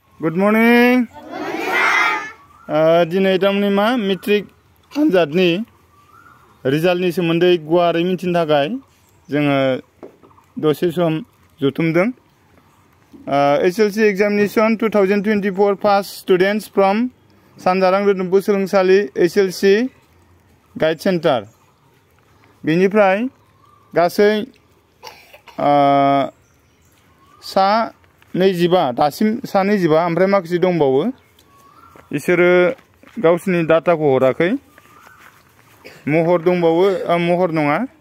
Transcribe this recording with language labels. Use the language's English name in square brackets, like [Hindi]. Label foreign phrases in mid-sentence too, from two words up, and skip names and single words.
[English] Good morning. [Bodo] दिनै तारमाने मा मेट्रिक आनजादनि रिजाल्टनि सोमोन्दै गुवारै मिथिनो थाखाय जोङो दसे सम जथुमदों। [English] SLC examination 2024 pass students from सानजारां रोदोमफु सोलोंसालि SLC गाइड सेन्टार [Bodo] बेनिफ्राय गासै सा 25 दासिम सा 25 ओमफ्राय माखासे दंबावो इसोरो गावसिनि डाटाखौ हराखै महर दंबावो महर नङा